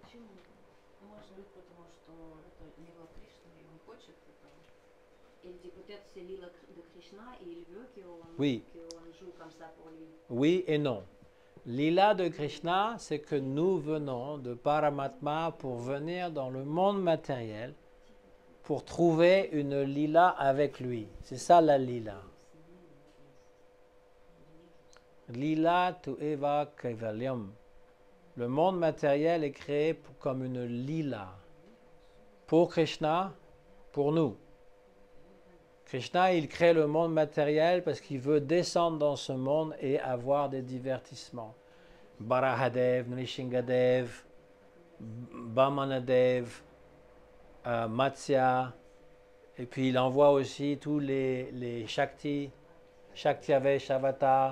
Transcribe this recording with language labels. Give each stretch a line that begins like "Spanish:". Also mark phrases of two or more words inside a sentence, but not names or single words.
French: Il dit peut-être c'est l'île de Krishna et il veut Oui. qu'on joue comme ça pour lui. Oui et non. Lila de Krishna, c'est que nous venons de Paramatma pour venir dans le monde matériel, pour trouver une lila avec lui. C'est ça la lila.
Sanskrit: Lila tu eva kaivalyam.
French: Le monde matériel est créé comme une lila. Pour Krishna, pour nous. Krishna, il crée le monde matériel parce qu'il veut descendre dans ce monde et avoir des divertissements. Barahadev, Nrishingadev, Bamanadev, Matsya, et puis il envoie aussi tous les Shakti,
Sanskrit: Shaktiavesh Avatar.